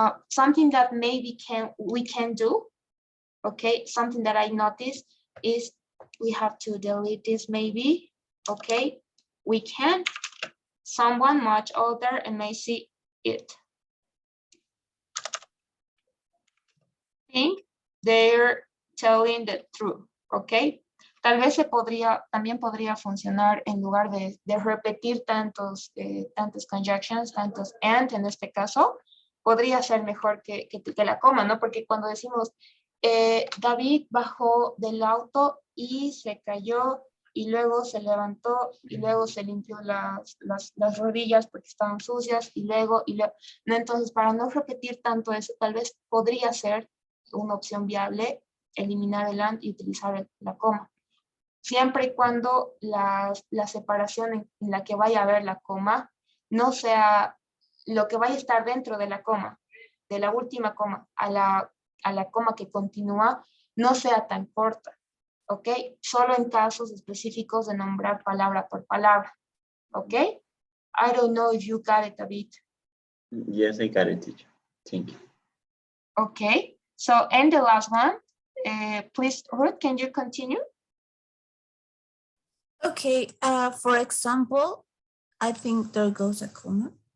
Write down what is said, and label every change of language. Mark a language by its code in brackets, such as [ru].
[en] Something that maybe we can do, okay, something that I noticed is we have to delete this maybe, okay. We can, someone much older and may see it. Think they're telling the truth, okay? [es] Tal vez también podría funcionar en lugar de repetir tantas conjunctions, tantos and en este caso, podría ser mejor que la coma, ¿no? Porque cuando decimos, David bajó del auto y se cayó y luego se levantó y luego se limpió las rodillas porque estaban sucias y luego, ¿no? Entonces, para no repetir tanto eso, tal vez podría ser una opción viable eliminar el and y utilizar la coma. Siempre y cuando la separación en la que vaya a haber la coma no sea lo que vaya a estar dentro de la coma, de la última coma a la coma que continúa, no sea tan corta, ¿ok? Solo en casos específicos de nombrar palabra por palabra, ¿ok? [en] I don't know if you got it, David. Yes, I got it, teacher. Thank you. Okay, so and the last one, please, Ruth, can you continue? Okay, for example, I think there goes a comma.